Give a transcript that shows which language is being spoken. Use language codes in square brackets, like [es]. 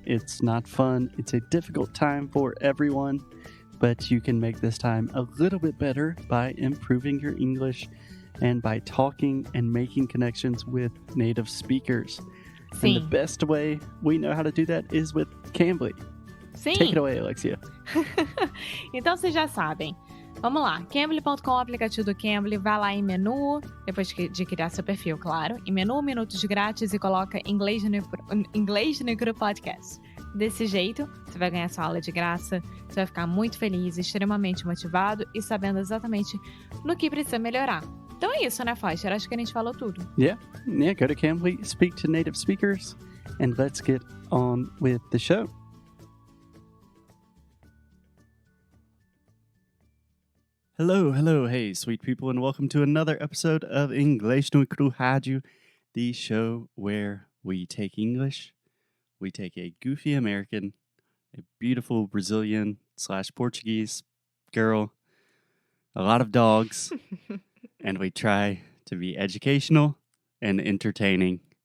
[en] It's not fun. It's a difficult time for everyone, but you can make this time a little bit better by improving your English and by talking and making connections with native speakers. And the [pt] Sim, [en] best way we know how to do that is with Cambly. Take it [pt] sim. [en] away, Alexia. [pt] Então vocês já sabem. Vamos lá, Cambly.com, aplicativo do Cambly, vai lá em menu, depois de criar seu perfil, claro, em menu, minutos grátis e coloca Inglês no Cru Podcast. Desse jeito, você vai ganhar sua aula de graça, você vai ficar muito feliz, extremamente motivado e sabendo exatamente no que precisa melhorar. Então é isso, né, Foster? Acho que a gente falou tudo. [en] Yeah, go to Cambly, speak to native speakers, and let's get on with the show. Hello, hey, sweet people, and welcome to another episode of Inglês no Rádio, the show where we take English, we take a goofy American, a beautiful Brazilian/Portuguese girl, a lot of dogs, and we try to be educational and entertaining.